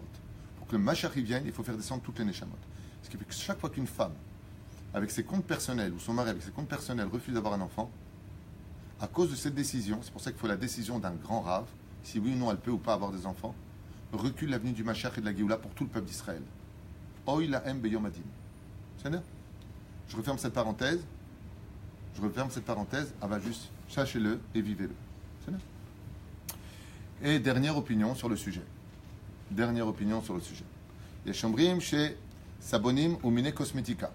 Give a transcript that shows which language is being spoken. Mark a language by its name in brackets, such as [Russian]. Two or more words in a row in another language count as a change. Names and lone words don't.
[French] Pour que le Mashiach vienne, il faut faire descendre toutes les neshamot. Ce qui fait que chaque fois qu'une femme, avec ses comptes personnels, ou son mari avec ses comptes personnels, refuse d'avoir un enfant, à cause de cette décision, c'est pour ça qu'il faut la décision d'un grand rave, si oui ou non elle peut ou pas avoir des enfants, recule l'avenue du Mashiach et de la Géoula pour tout le peuple d'Israël. [Hebrew] אוי להם ביום הדין. [French] C'est bien. Je referme cette parenthèse. Ah bah juste, sachez-le et vivez-le. C'est bien. Et dernière opinion sur le sujet. Il y a Shomrim chez Sabonim ou Mine Cosmetica.